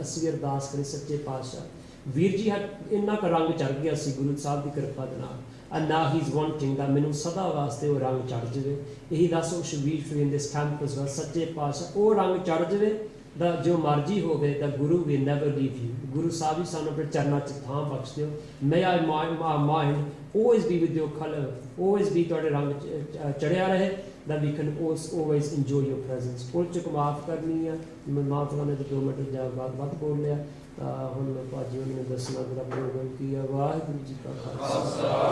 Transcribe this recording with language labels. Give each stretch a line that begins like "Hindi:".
Punjabi: ਅਸੀਂ ਅਰਦਾਸ ਕਰੀ ਸੱਚੇ ਪਾਤਸ਼ਾਹ, ਵੀਰ ਜੀ ਇੰਨਾ ਕੁ ਰੰਗ ਚੜ ਗਿਆ ਸੀ ਗੁਰੂ ਸਾਹਿਬ ਦੀ ਕਿਰਪਾ ਦੇ ਨਾਲ।
English: And now he's wanting that
Punjabi: ਮੈਨੂੰ ਸਦਾ ਵਾਸਤੇ ਉਹ ਰੰਗ ਚੜ ਜਾਵੇ। ਇਹੀ ਦੱਸ ਉਹ ਸ਼ਬੀਰ ਫਰੀ ਇਨ ਦਿਸ ਕੈਂਪਸ ਵਾ ਸੱਚੇ ਪਾਤਸ਼ਾਹ ਉਹ ਰੰਗ ਚੜ ਜਾਵੇ ਦਾ ਜੋ ਮਰਜ਼ੀ ਹੋਵੇ, ਦਾ ਗੁਰੂ
English: will never leave you।
Punjabi: Guru Sahib ਹੀ ਸਾਨੂੰ ਆਪਣੇ ਚਰਨਾਂ 'ਚ ਥਾਂ ਬਖਸ਼ ਦਿਓ।
English: May our mind always be with your color, always be
Punjabi: ਤੁਹਾਡੇ ਰੰਗ ਚੜਿਆ ਰਹੇ,
English: that we can always enjoy your presence।
Punjabi: ਭੁੱਲ ਚੁੱਕ ਮਾਫ ਕਰਨੀ ਆ, ਮੈਂ ਮਾਫ ਕਰਨੇ ਤੇ 2 ਮਿੰਟ ਜਾਂ ਵੱਧ ਬੋਲ ਲਿਆ। ਹੁਣ ਭਾਜੀ ਉਹਨੇ ਦੱਸਣਾ ਮੇਰਾ ਪ੍ਰੋਗਰਾਮ ਕੀ ਆ। ਵਾਹਿਗੁਰੂ ਜੀ ਕਾ ਖਾਲਸਾ।